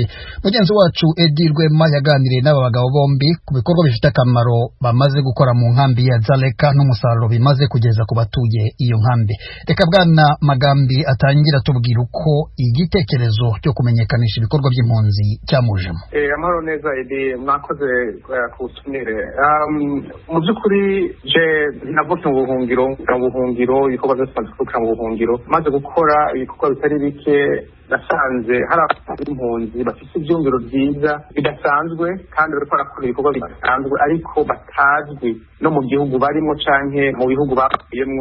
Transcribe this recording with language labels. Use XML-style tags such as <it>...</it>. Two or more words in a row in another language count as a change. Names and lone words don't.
<rw>Mugenzi wacu Edi Rwema yaganiriye n'aba bagabo bombi ku bikorwa bifite akamaro bamaze gukora mu nkambi ya Dzaleka n'umusaruro bimaze kugeza ku batuye iyo nkambi. Reka Bwana Magambi atangira tubwira uko igitekerezo cyo kumenyekanisha ibikorwa by'impunzi cyamujemo. Amahoro neza Edi, mwakoze kutumire. Mu by'ukuri je navutse mu buhungiro ibikorwa byose mu buhungiro, maze gukora ibikorwa bitari bike nasanze hari impunzi bafite ibyumviro byiza bidasanzwe kandi bariko barakora ibikorwa bidasanzwe ariko batazwi no mu gihugu barimo canke mu bihugu bapiyemwo.</rw>